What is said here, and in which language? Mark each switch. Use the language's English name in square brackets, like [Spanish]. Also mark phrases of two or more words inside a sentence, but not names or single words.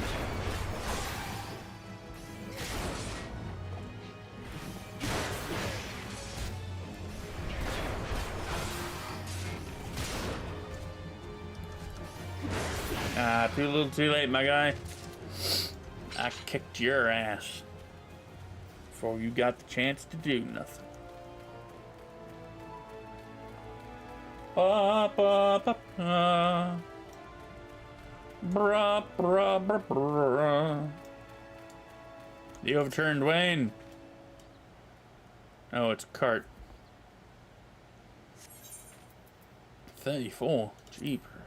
[English] Too little too late, my guy. I kicked your ass before you got the chance to do nothing. Ba, ba, ba, ba. Bra, bra, bra, bra. The overturned wain. Oh, it's a cart. 34. Jeepers.